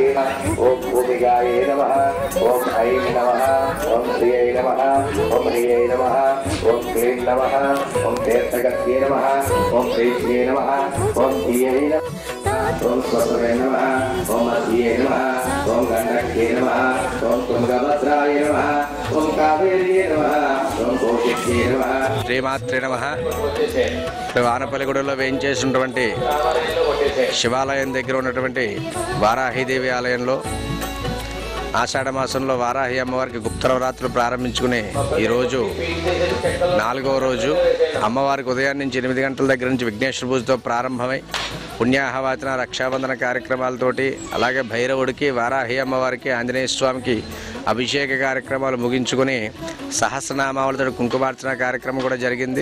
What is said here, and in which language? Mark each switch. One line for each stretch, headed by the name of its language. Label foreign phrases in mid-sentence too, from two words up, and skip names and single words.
Sanskrit: नमः ओम भूमिगाय नमः ओम ऐं नमः ओम श्रियै नमः ओम ह्रियै नमः ओम क्लीं नमः ओम तीर्थगत्ये नमः ओम प्रीत्ये नमः ओम धिये नमः ओम स्वस्वरे नमः ओम मध्ये नमः ओम गण्डक्ये नमः ओम तुंगभद्राय नमः ओम कावेर्ये नमः ओम कौशिक्ये नमः శ్రీమాత్రే నమః.
Telugu: వానపల్లిగూడలో వేయించేసినటువంటి శివాలయం దగ్గర ఉన్నటువంటి వారాహీదేవి ఆలయంలో ఆషాఢ మాసంలో వారాహి అమ్మవారికి గుప్తనవరాత్రులు ప్రారంభించుకుని ఈరోజు 4వ రోజు అమ్మవారికి ఉదయం నుంచి 8 గంటల దగ్గర నుంచి విఘ్నేశ్వర పూజతో ప్రారంభమై పుణ్యాహవాచన రక్షాబంధన కార్యక్రమాలతోటి అలాగే భైరవుడికి వారాహి అమ్మవారికి ఆంజనేయ స్వామికి అభిషేక కార్యక్రమాలు ముగించుకొని సహస్రనామాలతో కుంకుమార్చన కార్యక్రమం కూడా జరిగింది.